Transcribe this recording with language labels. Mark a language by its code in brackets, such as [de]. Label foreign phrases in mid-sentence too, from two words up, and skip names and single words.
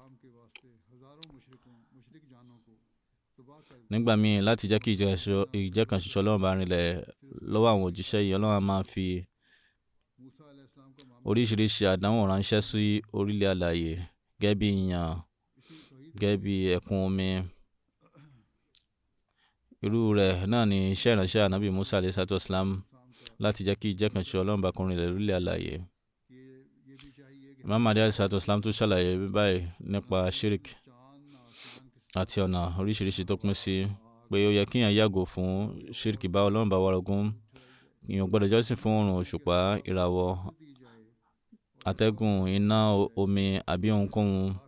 [yo] Nígbà míì láti jẹ́ kí ìjẹ́kọ̀ṣe Ọlọ́run bá rinlẹ̀ lọ́wọ́ àwọn òjíṣẹ́ yìí, Ọlọ́run máa fi oríṣiríṣi àdánwò ránṣẹ́ sí orílẹ̀ alààyè, gẹ́gẹ́ bí ìyàn, gẹ́gẹ́ bí ẹ̀kún omi. Irú rẹ̀ náà ni iṣẹ́ ìránṣẹ́ ànábì Musa [ar] عليه الصلاة والسلام [yo] láti jẹ́ kí ìjẹ́kọ̀ṣe Ọlọ́run bá kún rinlẹ̀ lórílẹ̀ alààyè. Imam Mahdi [ar] عليه الصلاة والسلام [yo] tún ṣàlàyé báyìí nípa shirk àti ọ̀nà oríṣiríṣi tó pín sí, pé ó yẹ kíyàn yàgò fún shirk, bá Ọlọ́run bá wárogún. Èèyàn ò gbọ́dọ̀ jọ́sìn fún oòrùn, òṣùpá, ìràwọ̀, atẹ́gùn, iná, omi àbí ohunkóhun.